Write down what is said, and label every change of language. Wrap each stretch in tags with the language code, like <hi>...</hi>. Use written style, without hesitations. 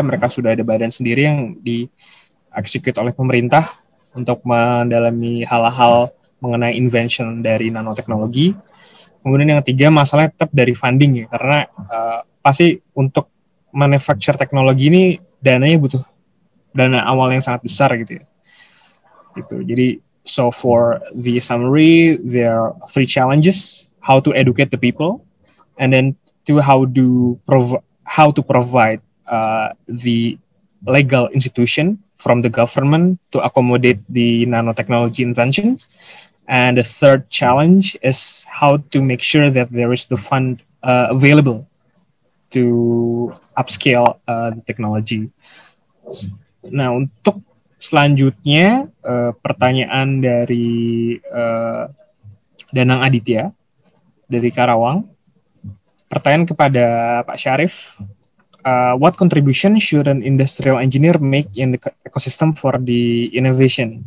<id>Mereka sudah ada badan sendiri yang dieksekut oleh pemerintah untuk mendalami hal-hal mengenai invention dari nanoteknologi. Kemudian yang ketiga masalah tetap dari funding ya, karena pasti untuk manufacture teknologi ini dananya butuh dana awal yang sangat besar gitu ya. Gitu. Jadi</id> <en>so for the summary, there are 3 challenges: how to educate the people, and then how to provide the legal institution from the government to accommodate the nanotechnology invention. And the third challenge is how to make sure that there is the fund available to upscale the technology.</en> <id>Nah, untuk selanjutnya pertanyaan dari Danang Aditya dari Karawang. Pertanyaan kepada Pak Syarif.</id> <en>What contribution should an industrial engineer make in the ecosystem for the innovation?</en>